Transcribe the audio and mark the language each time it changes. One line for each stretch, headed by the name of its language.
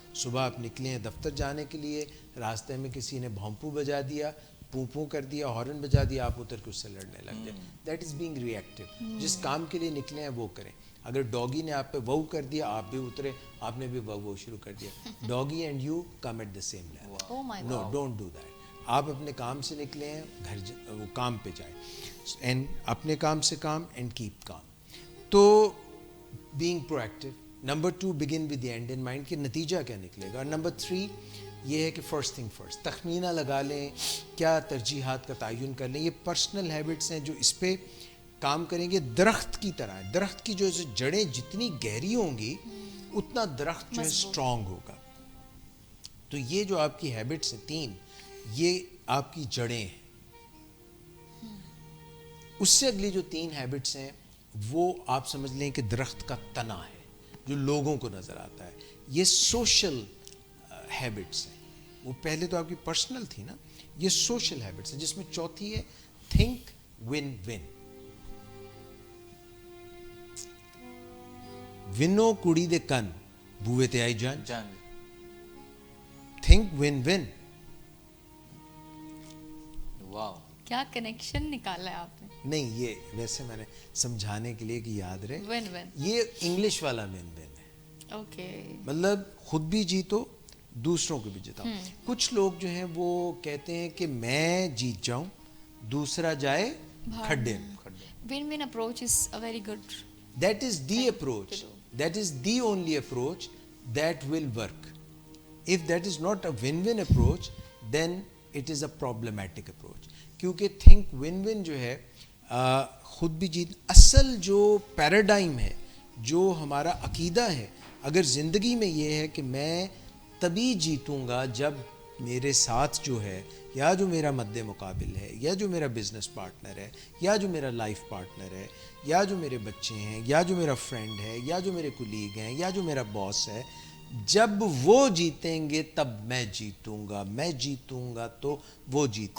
Urdu: صبح آپ نکلے ہیں دفتر جانے کے لیے, راستے میں کسی نے بھونپو بجا دیا, پوں کر دیا, ہارن بجا دیا, آپ اتر کے اس سے لڑنے لگ جائیں.
English: That is being reactive.
Urdu: جس کام کے لیے نکلے ہیں وہ کریں. اگر ڈاگی نے آپ پہ وو کر دیا, آپ بھی اترے, آپ نے بھی وو شروع کر دیا.
English: Doggy and you come at the same level. No don't do that.
Urdu: آپ اپنے کام سے نکلے ہیں, وہ کام پہ جائیں, اینڈ اپنے کام سے کام اینڈ کیپ کام.
English: تو being proactive. Number 2 begin with the end in mind,
Urdu: کہ نتیجہ کیا نکلے گا. نمبر 3 یہ ہے کہ
English: first thing first,
Urdu: تخمینہ لگا لیں, کیا ترجیحات کا تعین کر لیں. یہ پرسنل ہیبٹس ہیں جو اس پہ کام کریں گے. درخت کی طرح ہے, درخت کی جو جڑیں جتنی گہری ہوں گی اتنا درخت جو ہے اسٹرانگ ہوگا. تو یہ جو آپ کی ہیبٹس ہیں 3, یہ آپ کی جڑیں ہیں. اس سے اگلی جو 3 ہیبٹس ہیں وہ آپ سمجھ لیں کہ درخت کا تنا ہے جو لوگوں کو نظر آتا ہے. یہ سوشل ہیبٹس ہیں. وہ پہلے تو آپ کی پرسنل تھی نا, یہ سوشل ہیبٹس ہیں, جس میں چوتھی ہے تھنک ون ون. ونو کڑی دے کن بوے تے آئی جان.
English: Think win win. Wow,
Urdu: کیا کنیکشن نکالا ہے آپ نے. نہیں یہ ویسے میں نے سمجھانے کے لیے کہ یاد رہے,
English: win win
Urdu: یہ انگلش والا ون ون ہے. اوکے. مطلب خود بھی جیتو, دوسروں کو بھی جتاؤ. کچھ لوگ جو ہیں وہ کہتے ہیں کہ میں جیت جاؤں, دوسرا جائے کھڈے میں.
English: Win win approach is a very good. That is the approach. That is the only approach that will work. If that is not a win-win approach, then it is a problematic approach.
Urdu: کیونکہ think win-win جو ہے خود بھی جیت, اصل جو paradigm ہے, جو ہمارا عقیدہ ہے, اگر زندگی میں یہ ہے کہ میں تبھی جیتوں گا جب میرے ساتھ جو ہے, یا جو میرا مد مقابل ہے, یا جو میرا بزنس پارٹنر ہے, یا جو میرا لائف پارٹنر ہے, یا جو میرے بچے ہیں, یا جو میرا فرینڈ ہے, یا جو میرے کولیگ ہیں, یا جو میرا باس ہے, جب وہ جیتیں گے تب میں جیتوں گا, میں جیتوں گا تو وہ جیتیں گے.